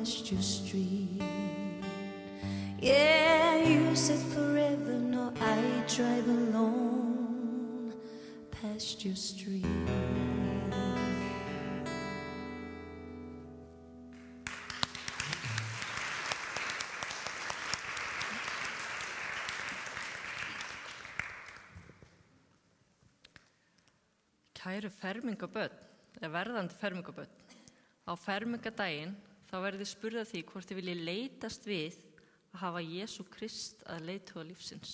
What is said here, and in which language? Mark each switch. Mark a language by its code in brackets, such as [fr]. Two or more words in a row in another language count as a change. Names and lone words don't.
[en] pasture street. Yeah, you said forever, no, I drive alone past your street. [is] Kæru fermingabörn, eða verðandi fermingabörn, á fermingadaginn þá verði spurða því hvort þið vilji leitast við að hafa Jesú Krist að leiðtoga lífsins.